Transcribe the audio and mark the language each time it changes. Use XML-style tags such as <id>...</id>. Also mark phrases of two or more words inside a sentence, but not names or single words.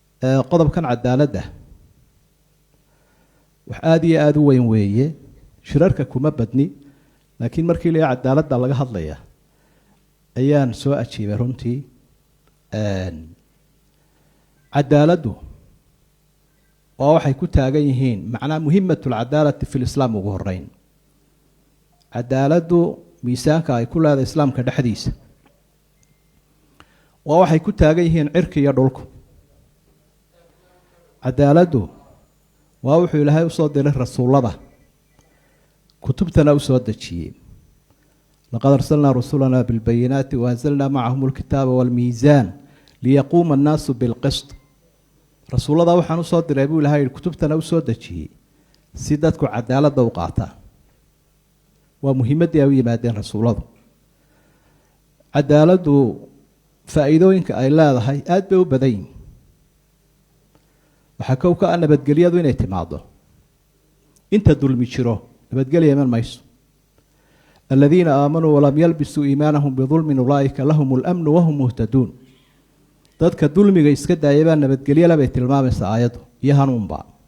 <so>qodob kan cadaaladda wax aad iyo aad u weyn weeye shirarka kuma badni laakiin markii la cadaaladda laga hadlaya ayaan soo ajiibay runtii cadaaladdu oo waxay ku taagan yihiin macnaa</so> <ar>أهمية العدالة في الإسلام</ar> <so>ugu horeyn cadaaladdu miisaanka ay ku leedahay islaamka dhexdiisa oo waxay ku taagan yihiin cirka iyo dhulku cadaaladdu waa wuxuu ilaahay u soo diray rasuulada kutubtana u soo dejiyay</so> <ar>لقد أرسلنا رسلنا بالبينات وأنزلنا معهم الكتاب والميزان ليقوم الناس بالقسط</ar> <so>rasuulada waxaan u soo diray buu ilaahay kutubtana u soo dejiyay si dadku cadaaladda u qaataan waa muhiimadii ay u yimaadeen rasuuladu cadaaladdu faa'iidooyinka ay leedahay aad bay u badan yihiin waxaa kow ka ah nabadgelyadu inay timaado inta dulmi jiro nabadgelya iman mayso</so> <ar>الذين آمنوا ولم يلبسوا إيمانهم بظلم أولئك لهم الأمن وهم مهتدون</ar> <so>dadka dulmiga iska daaya baa nabadgelye labay tilmaamaysaa aayaddu iyo hanuunba</so>